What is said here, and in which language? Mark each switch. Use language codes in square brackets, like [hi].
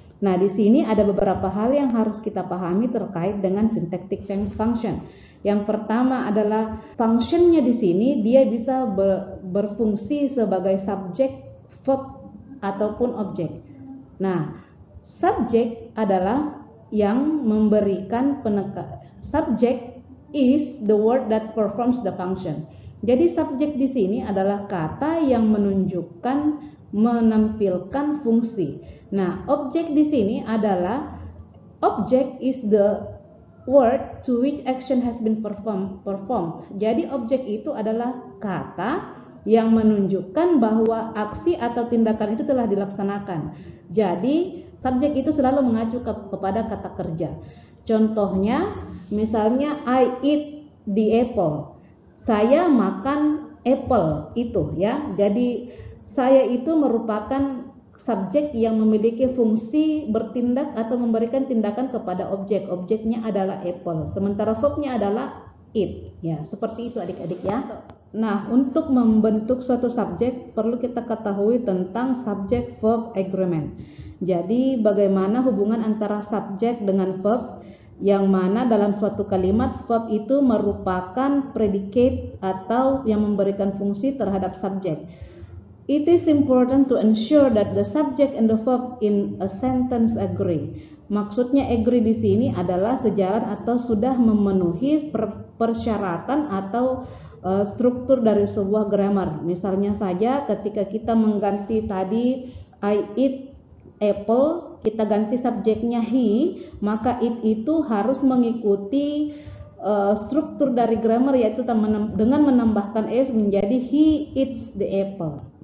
[id] Nah, di sini ada beberapa hal yang harus kita pahami terkait dengan syntactic function. Yang pertama adalah functionnya di sini dia bisa berfungsi sebagai subjek, verb, ataupun objek. Nah, subjek adalah yang memberikan penekanan. [en] Subject is the word that performs the function. [id] Jadi subjek di sini adalah kata yang menampilkan fungsi. Nah, objek di sini adalah [en] object is the word to which action has been performed. [id] Jadi objek itu adalah kata yang menunjukkan bahwa aksi atau tindakan itu telah dilaksanakan. Jadi subjek itu selalu mengacu kepada kata kerja. Contohnya, misalnya [en] I eat the apple. [id] Saya makan apple itu ya. Jadi saya itu merupakan subjek yang memiliki fungsi bertindak atau memberikan tindakan kepada objek. Objeknya adalah apple. Sementara verbnya adalah eat. Ya, seperti itu adik-adik ya. Nah, untuk membentuk suatu subjek perlu kita ketahui tentang subject verb agreement. Jadi bagaimana hubungan antara subjek dengan verb, yang mana dalam suatu kalimat verb itu merupakan predicate atau yang memberikan fungsi terhadap subjek. [en] It is important to ensure that the subject and the verb in a sentence agree. [id] Maksudnya agree di sini adalah sejalan atau sudah memenuhi persyaratan atau struktur dari sebuah grammar. Misalnya saja ketika kita mengganti tadi I eat apple, kita ganti subjeknya he, maka it itu harus mengikuti struktur dari grammar, yaitu dengan menambahkan s menjadi [en] he eats the apple.